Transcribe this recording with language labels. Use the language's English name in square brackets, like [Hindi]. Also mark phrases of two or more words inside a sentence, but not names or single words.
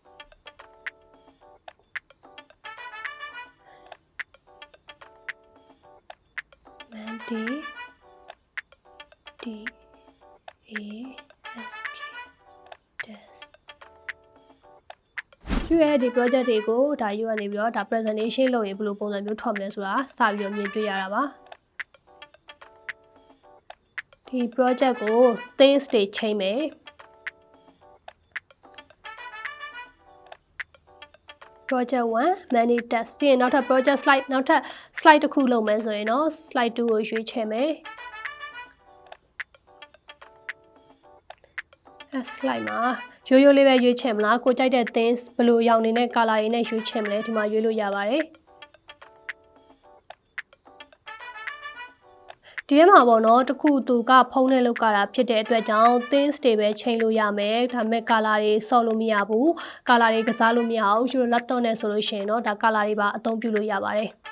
[Burmese] မန်ဒီ [English] DASK desk [Burmese] ယူရဲ့ဒီ project တွေကိုဒါယူကနေပြီးတော့ဒါ presentation လုပ်ရင်ဘယ်လိုပုံစံမျိုးထွက်မလဲဆိုတာစပြီးတော့မြင်တွေ့ရတာပါ ဒီ project ကို themes တွေချိန်မယ် [English] project 1 many tasks [Burmese] ဒီနောက်ထပ် project slide နောက်ထပ် slide တစ်ခုလုပ်မယ်ဆိုရင်တော့ slide 2ကိုရွေးချယ်မယ် slide မှာရိုးရိုးလေးပဲရွေးချယ်မလားကိုကြိုက်တဲ့ things ဘယ်လိုရောင်နေတဲ့ color တွေနဲ့ရွေးချယ်မလဲဒီမှာရွေးလို့ရပါတယ်ဒီထဲမှာပေါ့နော်တခုသူကဖုန်းနဲ့လုပ်ကြတာဖြစ်တဲ့အတွက်ကြောင့် things တွေပဲချိန်လို့ရမယ်ဒါပေမဲ့ color တွေဆော့လို့မရဘူး color တွေကစားလို့မရအောင်ယူ laptop နဲ့ဆိုလို့ရှိရင်တော့ဒါ color တွေပါအသုံးပြုလို့ရပါတယ်